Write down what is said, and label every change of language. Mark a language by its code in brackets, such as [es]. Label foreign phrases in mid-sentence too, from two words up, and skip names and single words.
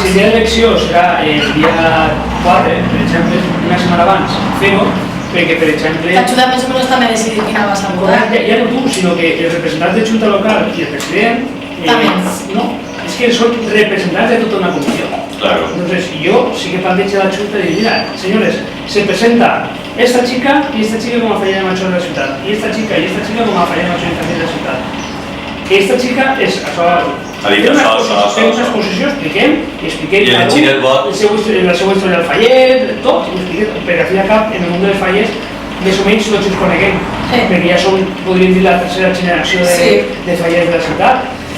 [ca] Si el dia d'elecció serà el dia 4, per exemple, una setmana abans, fer-ho, perquè, per exemple... T'ajuda més o menys també a decidir quina vas a votar. Ja no tu, sinó que els representants de Junta Local i el president... També. No, és que són representants de tota una comissió. Claro. [es] Entonces yo sí que planteé a la Junta y mira, señores, se presenta esta chica y esta chica como Fallera Major [ca] de la ciutat, [es] y esta chica como Fallera Major [ca] de la ciutat. Esta chica és una exposició, expliquem i el vot la seva història del fallet, tot, perquè al fi i al cap en el món dels fallers més o menys tots ens coneguem, perquè ja som, podríem dir, la tercera generació de fallers de la ciutat.